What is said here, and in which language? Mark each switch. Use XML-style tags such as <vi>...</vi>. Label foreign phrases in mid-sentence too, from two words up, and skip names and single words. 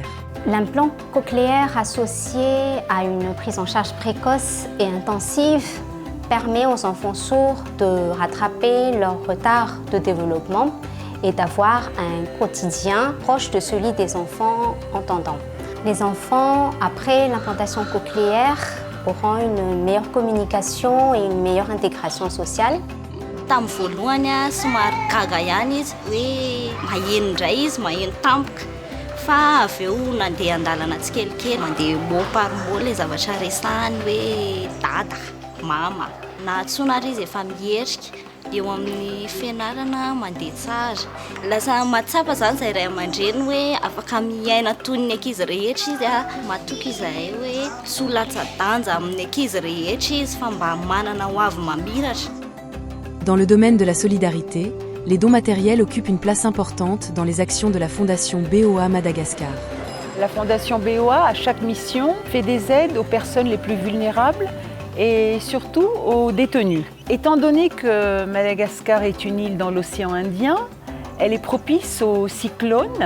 <fr>L'implant cochléaire associé à une prise en charge précoce et intensive permet aux enfants sourds de rattraper leur retard de développement et d'avoir un quotidien proche de celui des enfants entendants. Les enfants, après l'implantation cochléaire, auront une meilleure communication et une meilleure intégration sociale.</fr> <mg>Tamin'ny voalohany somary gaga ihany izy hoe maheno indray izy maheno tampoka fa avy eo nandeha an-dalana tsikelikely mandeha</mg> <fr>mot par mot</fr> <mg>le zavatra resahany hoe dada mama na antsoina ary izy efa mierika eo amin'ny fianarana mandeha tsara lasa mahatsapa zany zay ray aman-dreny hoe afaka miaina toy ny ankizy rehetra izy matoky izahay hoe tsy latsa-danja amin'ny ankizy rehetra izy fa mba manana ho avy mamiratra.</mg> <fr>Dans le domaine de la solidarité, les dons matériels occupent une place importante dans les actions de la Fondation BOA Madagascar. La Fondation BOA, à chaque mission, fait des aides aux personnes les plus vulnérables et surtout aux détenus. Étant donné que Madagascar est une île dans l'océan Indien, elle est propice aux cyclones.</fr>